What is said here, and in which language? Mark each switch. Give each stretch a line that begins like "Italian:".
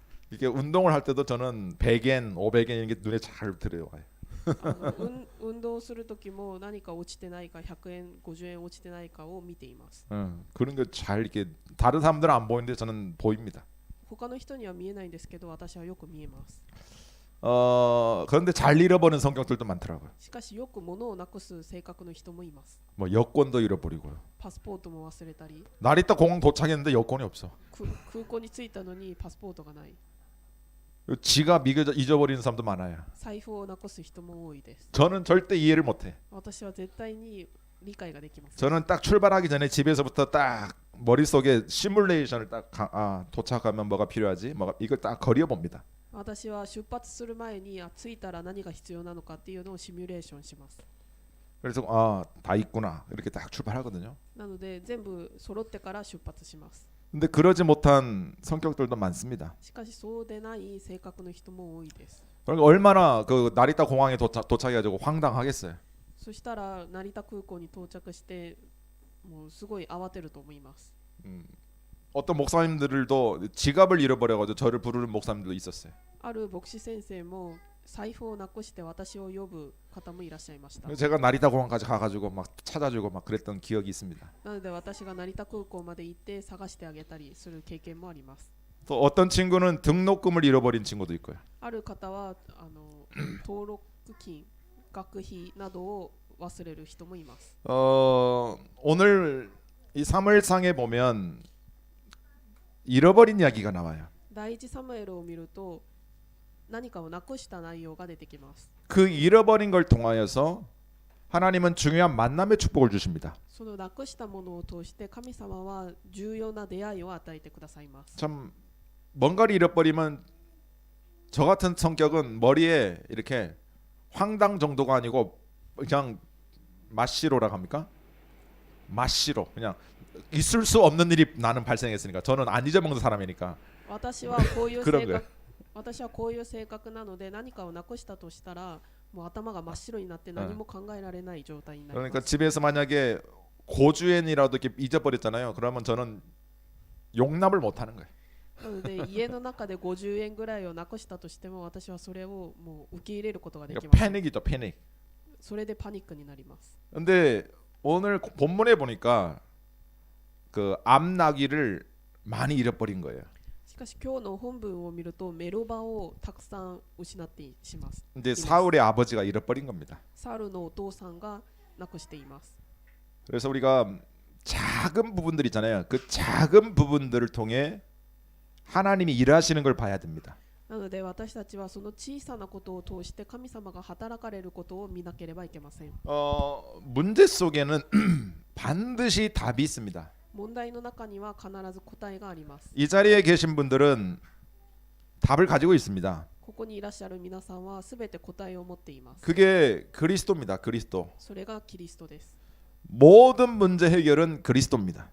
Korean: 이게 운동을 할 때도 저는 100엔, 500엔 이런 게 눈에 잘 들어와요.
Japanese: 運動するときも何か落ちてないか100円、50円落ちてないかを見ています。
Korean: 그런 게 잘 이렇게 다른 사람들은 안 보이는데 저는 보입니다.
Japanese: 他の人には見えないんですけど私はよく見えます。
Korean: 그런데 잘 잃어버리는 성격들도 많더라고요.
Japanese: しかしよく物をなくす性格の人もいます。
Korean: 뭐 여권도 잃어버리고요.
Japanese: パスポートも忘れたり
Korean: 나리타 공항 도착했는데 여권이 없어.
Japanese: 空港に着いたのにパスポートがない。
Korean: 지갑 잊어버리는 사람도 많아요.
Japanese: 財布をなくす人も多いです。
Korean: 저는 절대 이해를 못해.
Japanese: 私は絶対に理解ができます。
Korean: 저는 딱 출발하기 전에 집에서부터 딱 머릿속에 시뮬레이션을 딱 도착하면 뭐가 필요하지? 뭐가 이걸 딱 그려 봅니다.
Japanese: 私は出発する前に着いたら何が必要なのかっていうのをシミュレーションします。
Korean: 그래서 다 있구나 이렇게 딱 출발하거든요.
Japanese: なので全部揃ってから出発します。
Korean: 근데 그러지 못한 성격들도 많습니다.
Japanese: しかしそうでない性格の人も多いです。
Korean: 그러니까 얼마나 그 나리타 공항에 도착해가지고 황당하겠어요.
Japanese: そしたら成田空港に到着してもうすごい慌てると思います。
Korean: 어떤 목사님들도 지갑을 잃어버려가지고 저를 부르는 목사님들도 있었어요.
Japanese: ある牧師先生も財布をなくして私を呼ぶ方もいらっしゃいました。
Korean: 제가 나리타 공항까지 가가지고 막 찾아주고 막 그랬던 기억이 있습니다.
Japanese: なので私が成田空港まで行って探してあげたりする経験もあります。
Korean: 또 어떤 친구는 등록금을 잃어버린 친구도 있고요.
Japanese: ある方は登録金、学費などを忘れる人もいます。
Korean: 오늘 이 사무엘상에 보면 잃어버린 이야기가 나와요.
Japanese: 第一サムエルを見ると何かをなくした内容が出てきます。
Korean: 그 잃어버린 걸 통하여서 하나님은 중요한 만남의 축복을 주십니다.
Japanese: そのなくしたものを通して神様は重要な出会いを与えてくださいます。
Korean: 참 뭔가를 잃어버리면 저 같은 성격은 머리에 이렇게 황당 정도가 아니고 그냥 마시로라고 합니까? 마시로 그냥 있을 수 없는 일이 나는 발생했으니까 저는 안 잊어먹는 사람이니까
Japanese: 私はこういう性
Korean: 그런
Japanese: 格
Korean: 거예요.
Japanese: 私はこういう性格なので何かをなくしたとしたらもう頭が真っ白になって何も考えられない状態になりま
Korean: 그러니까 집에서 만약에 고주엔이라도 이렇게 잊어버렸잖아요. 그러면 저는 용납을 못 하는 거예요.
Japanese: なので家の中で50円ぐらいをなくしたとしても私はそれをもう受け入れることができ
Korean: 그러니까
Japanese: ます。
Korean: 패닉이죠, 패닉.
Japanese: それでパニックになります。
Korean: 근데 오늘 본문에 보니까 그 암나귀를 많이 잃어버린 거예요.
Japanese: しかし今日の本文を見るとメロバをたくさん失ってします。
Korean: 근데 사울의 아버지가 잃어버린 겁니다.
Japanese: サルのお父さんがなくしています。
Korean: 그래서 우리가 작은 부분들 있잖아요. 그 작은 부분들을 통해 하나님이 일하시는 걸 봐야 됩니다.
Japanese: なので私たちはその小さなことを通して神様が働かれることを見なければいけません。
Korean: 문제 속에는 반드시 답이 있습니다.
Japanese: 問題の中には必ず答えがあります。
Korean: 이 자리에 계신 분들은 답을 가지고 있습니다.
Japanese: ここにいらっしゃる皆さんはすべて答えを持っています。
Korean: 그게 그리스도입니다. 그리스도.
Japanese: それがキリストです。
Korean: 모든 문제 해결은 그리스도입니다.